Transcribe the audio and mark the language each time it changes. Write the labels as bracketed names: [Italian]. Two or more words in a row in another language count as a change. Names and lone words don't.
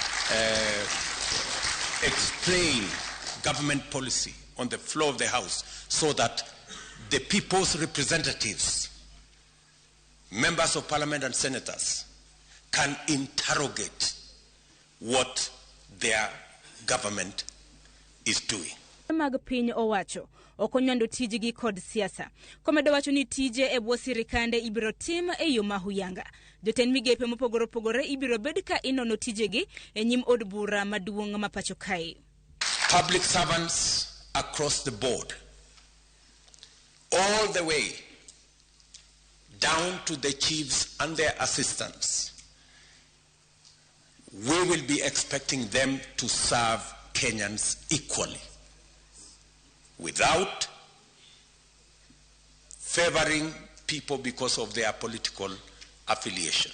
[English] explain government policy on the floor of the House so that the people's representatives, members of parliament and senators, can interrogate what their government is doing. [Luo (Kenya and Tanzania)] Mag piny owacho okonyondo tijigi kod siasa. Komedo wacho ni tije e bwo sirikande ibiro tim e yo mahuyanga. Jotend migepe mopogore opogore ibiro bed ka inono tijegi e nyim od bura maduong' ma pacho kae. [English] Public servants across the board, all the way down to the chiefs and their assistants, we will be expecting them to serve Kenyans equally, without favoring people because of their political affiliation.